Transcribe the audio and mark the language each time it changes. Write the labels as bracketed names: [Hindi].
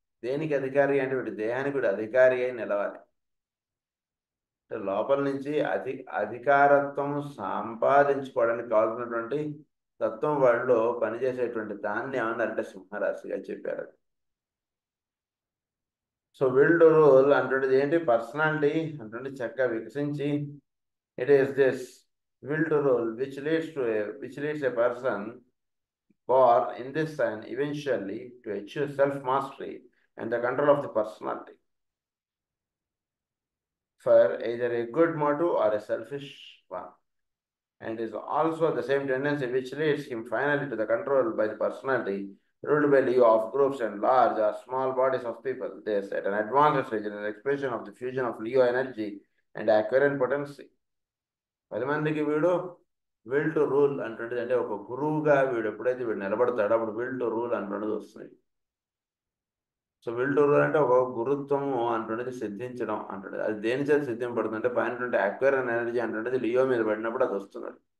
[Telugu] దేనికి అధికారి అంటే వీడి దేహానికి వీడు అధికారి అయి నిలవాలి. అంటే లోపల నుంచి అధికారత్వం సంపాదించుకోవడానికి కావాల్సినటువంటి తత్వం వాళ్ళు పనిచేసేటువంటి దాన్ని ఏమన్నారంటే సింహరాశిగా చెప్పారు. సో విల్ టు రూల్ అంటున్నది ఏంటి? పర్సనాలిటీ అంటుంటే చక్కగా వికసించి [English] It is this will to rule which leads a person born in this sign eventually to achieve self-mastery and the control of the personality for either a good motive or a selfish one, and is also the same tendency which leads him finally to the control by the personality ruled by Leo of groups and large or small bodies of people. This at an advanced stage is an expression of the fusion of Leo energy and Aquarian potency. [Telugu] 10 మందికి వీడు will to rule అంటుండేది అంటే ఒక గురువుగా వీడు ఎప్పుడైతే వీడు నిలబడతాడో అప్పుడు will to rule అంటున్నది వస్తుంది. సో విల్ టు రూల్ అంటే ఒక గురుత్వము అంటుండేది సిద్ధించడం అంటుండేది. అది దేని చేత సిద్ధింపడుతుంది అంటే పైన అక్వైరన్ ఎనర్జీ అంటుండేది లియో మీద పడినప్పుడు అది వస్తుంది.